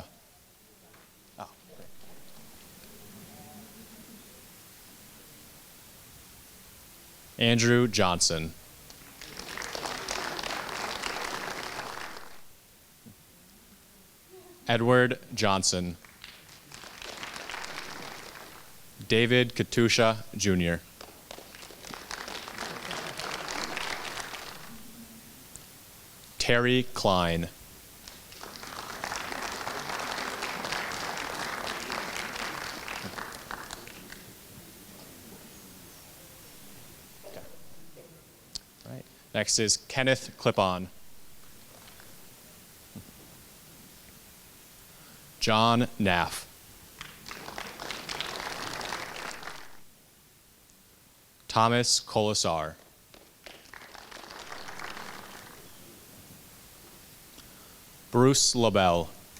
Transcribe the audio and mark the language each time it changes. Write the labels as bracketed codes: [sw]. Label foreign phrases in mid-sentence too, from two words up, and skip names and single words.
[en] Oh. Andrew Johnson. Edward Johnson. David Katusha, Jr. Terry Klein. All right. Next is Kenneth Clipon. John Naff. Thomas Colasar. Bruce LaBelle.